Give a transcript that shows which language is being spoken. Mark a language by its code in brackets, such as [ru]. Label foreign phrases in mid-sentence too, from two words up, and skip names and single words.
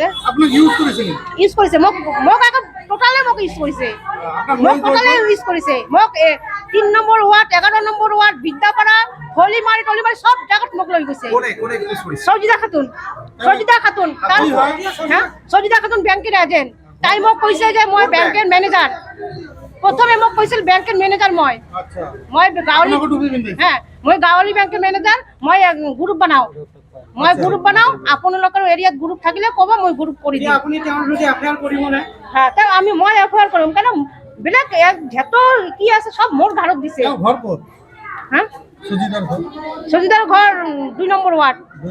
[as] আপোনাক ইউজ কৰিছে মোক আকৌ টোটালে মোক ইউজ কৰিছে মোক 3 নম্বৰ ৱাৰ্ড 11 নম্বৰ ৱাৰ্ড বিদ্যাপাৰা হলিমাৰি সব জায়গাত মোক লৈ গৈছে সজিতা খাতুন সজিতা খাতুন ব্যাংকের এজেন্ট তাই মোক কৈছে যে মই ব্যাংকের ম্যানেজার প্রথমে মোক কৈছিল ব্যাংকের ম্যানেজার মই গাঁৱলী মই গাঁৱলী ব্যাংকের ম্যানেজার মই গ্ৰুপ বনাও আপোনালোকৰ এৰিয়াত গ্ৰুপ থাকিলে ক'ব মই গ্ৰুপ কৰি দিম আপুনি তেওঁৰ যদি এফআইআৰ কৰিবনে মই এফআইআৰ কৰিম কাৰণ বেলেগ যত কি আছে সব মোৰ ঘৰত দিছে ঘৰ ক'ত সজিতাৰ ঘৰ 2 নম্বৰ ৱাৰ্ড